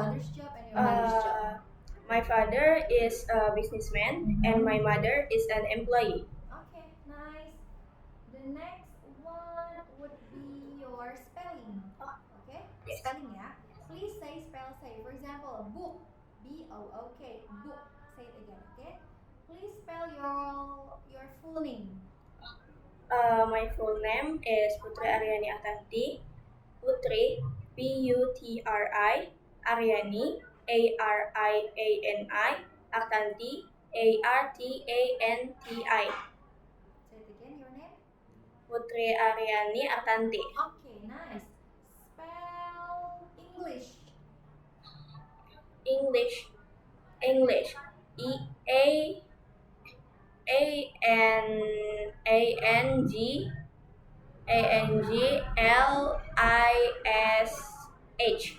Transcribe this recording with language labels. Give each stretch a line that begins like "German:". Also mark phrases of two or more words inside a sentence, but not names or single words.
English: father's job and your mother's job. My father is a businessman and my mother is an employee. Okay, nice. The next one would be your spelling. Okay? Yes. Spelling, yeah. Please say. For example, book. B-O-O-K. Book. Say it again, okay? Please spell your full name. My full name is Putri Aryani Atanti. Putri, P-U-T-R-I, Aryani, A-R-I-A-N-I, Atanti, A-R-T-A-N-T-I. Say it again, your name. Putri Aryani Atanti. Okay, nice. Spell English. English, E-A-N-G A-N-G-L-I-S-H.